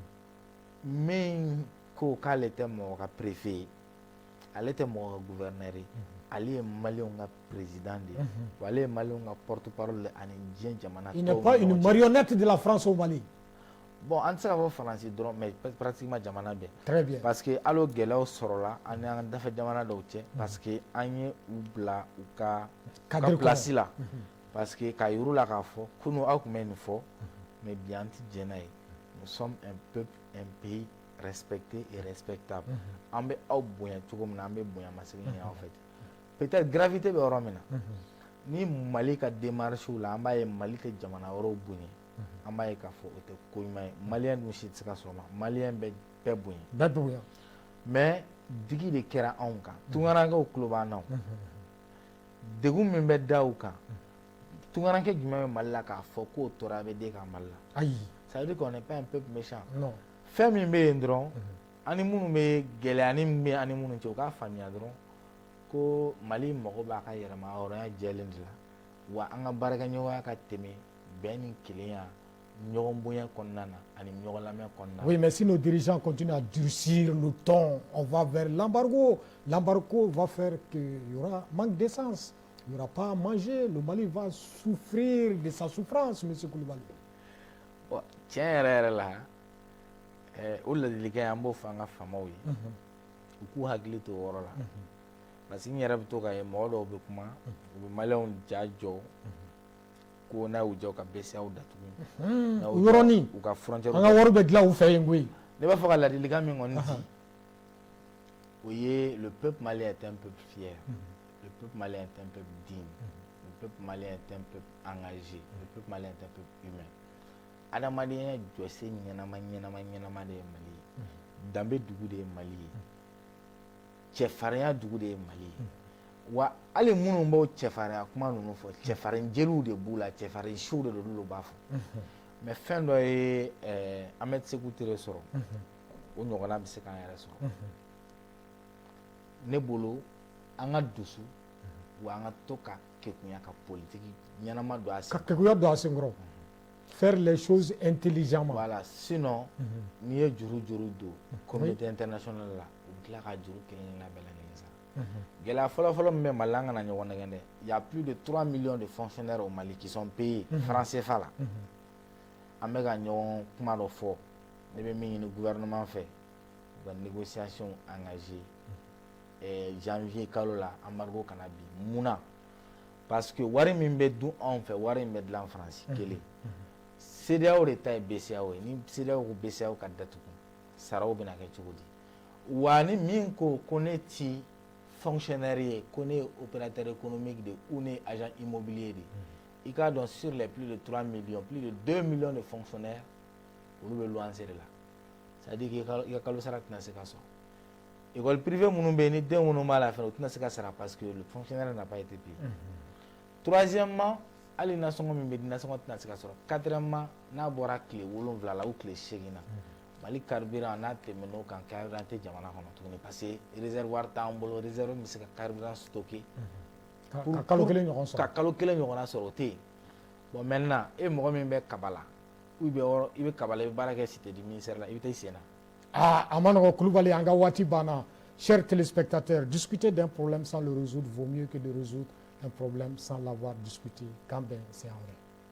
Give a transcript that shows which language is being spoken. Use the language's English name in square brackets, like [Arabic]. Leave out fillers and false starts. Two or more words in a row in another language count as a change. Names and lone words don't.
[Bambara] min ko k'ale tɛ mɔgɔ ka préfet ye ale tɛ mɔgɔ ka gouverneur ye ale ye maliyɛnw ka président de ye wa ale ye maliyɛnw ka [French] porte parole [Bambara] ani diɲɛ jamana tɔw [French] il n'est pas une marionnette de la France au Mali. [Bambara] Bon an tɛ se ka fɔ Faransi dɔrɔn mais pratiquement jamana bɛɛ. [French] Très bien. Parce que [Bambara] hali o gɛlɛyaw sɔrɔla an ni an dafɛ jamana dɔw cɛ [French] parce que [Bambara] an ye u bila u ka place la parce que k'a yir'u la k'a fɔ kunun aw tun bɛ nin fɔ mais bi an tɛ jɛn n'a ye [French] nous sommes un peuple un pays respecté et respectable [Bambara] an bɛ aw bonya cogo min na an bɛ bonya masegin ɲini aw fɛ peut-être gravité bɛ yɔrɔ min na ni Mali ka démarche la an b'a ye Mali tɛ jamana wɛrɛw bonya an b'a ye k'a fɔ o tɛ ko ɲuman ye maliyɛn dun si tɛ se ka sɔrɔ ma maliyɛn bɛ bɛɛ bonya bɛɛ bonya mais digi de kɛra anw kan tungarankew tulo b'an na degun min bɛ da u kan tungaranke jumɛn bɛ Mali la k'a fɔ k'o tora bɛ den ka Mali la ayi [French] ça veut dire qu'on n'est pas un peuple méchant non [Bambara] fɛn min bɛ yen dɔrɔn ani minnu bɛ gɛlɛya ni min bɛ ani minnu cɛ u k'a faamuya dɔrɔn ko Mali mago b'a ka yɛrɛma hɔrɔnya jɛlen de la wa an ka baarakɛɲɔgɔnya ka tɛmɛ bɛn ni kelenya ɲɔgɔn bonya kɔnɔna na ani ɲɔgɔn lamɛn kɔnɔna na. [French] Oui, mais si nos dirigeants continuent à durcir le ton, on va vers l'embargo. L'embargo va faire qu'il y aura manque d'essence. Il n'y aura pas à manger. Le Mali va souffrir de sa souffrance, M. Koulibaly. [Bambara] Tiɲɛ yɛrɛ yɛrɛ la o ladilikan an b'o fɔ an ka faamaw ye u k'u hakili to o yɔrɔ la [French] parce que [Bambara] n yɛrɛ bɛ to k'a ye mɔgɔ dɔw bɛ kuma u bɛ maliyɛnw ja jɔ ko n'a y'u jɔ ka BCEAO datugu yɔrɔnin u ka frontière an ka wari bɛ dilan u fɛ yen koyi ne b'a fɔ ka ladilikan min kɔni di o ye [French] le peuple malien est un peuple fier le peuple malien est un peuple digne le peuple malien est un peuple engagé le peuple malien est un peuple humain [Bambara] adamadenya jɔsen ɲɛnama de ye Mali ye, danbe dugu de ye Mali ye, cɛfarinya dugu de ye Mali ye, wa hali minnu b'o cɛfarinya kuma ninnu fɔ cɛfarin jeliw de b'u la cɛfarin siw de don olu b'a fɔ mais fɛn dɔ ye Ahmed Sékou Touré sɔrɔ o ɲɔgɔnna bɛ se k'an yɛrɛ sɔrɔ ne bolo an ka dusu wa an ka to ka kekunya ka politique ɲɛnama don a sen ka kekuya don a sen kɔrɔ [French] faire les choses intelligemment [Bambara] voilà sinon n'i ye juru don [French] communauté internationale [Bambara] la u bɛ tila ka juru kelen-kelen bɛɛ lajɛlen sara gɛlɛya fɔlɔ-fɔlɔ min bɛ Mali la an kana ɲɔgɔn nɛgɛn dɛ [French] il y a plus de 3 millions de fonctionnaires au Mali qui sont payés francs CFA [Bambara] la an bɛ ka ɲɔgɔn kuma dɔ fɔ ne bɛ min ɲini gouvernement fɛ u ka [French] négociation engagée [Bambara] janvier kalo la embargo kana bi mun na [French] parce que [Bambara] wari min bɛ dun anw fɛ wari min bɛ dilan Faransi kelen CEDEAO de ta ye BCEAO ye ni CEDEAO ko BCEAO ka datugu saraw bɛna kɛ cogo di wa ni min ko ne ti fonctionnaire ye ko ne [French] opérateur économique [Bambara] de ou ne [French] agent immobilier [Bambara] de i k'a dɔn [French] sur les plus de 3 millions plus de 2 millions de fonctionnaires [Bambara] olu bɛ luwanse de la [French] c'est à dire que [Bambara] i ka kalo sara tɛna se ka sɔrɔ [French] école privée [Bambara] minnu bɛ yen ni den minnu b'a la fɛnɛ o tɛna se ka sara [French] parce que le fonctionnaire n'a pas été payé [Bambara] troisièmement hali nasɔngɔ min bɛ di nasɔngɔ tɛna se ka sɔrɔ quatrièmement n'a bɔra tile 7 la ou tile 8 na Mali carburant n'a tɛmɛ n'o kan carburant tɛ jamana kɔnɔ tuguni [French] parce que [Bambara] réservoir t'an bolo réserve bɛ se ka carburant stocker ka kalo kelen ɲɔgɔn sɔrɔ ka kalo kelen ɲɔgɔnna sɔrɔ o tɛ yen [French] bon maintenant [Bambara] e mɔgɔ min bɛ kaba la i bɛ kaba la i bɛ baara kɛ [French] cité du ministère [Bambara] la i bɛ taa i sen na a ma nɔgɔn Kulubali an ka waati banna [French] chers téléspectateurs discuter d'un problème sans le résoudre vaut mieux que de résoudre un problème sans l'avoir discuté quand ben c'est en vrai